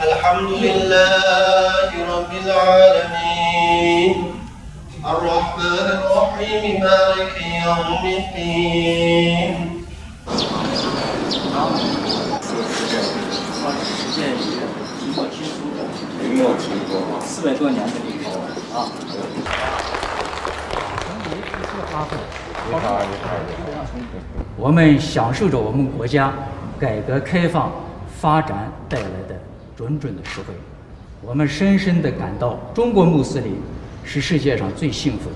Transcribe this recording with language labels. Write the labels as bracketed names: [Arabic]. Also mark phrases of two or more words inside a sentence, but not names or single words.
[Arabic] الحمد لله رب العالمين الرحمن الرحيم مالك يوم الدين [Chinese] 400多年的历史啊！我们享受着我们国家改革开放发展带来的种种的实惠，我们深深地感到中国穆斯林是世界上最幸福的。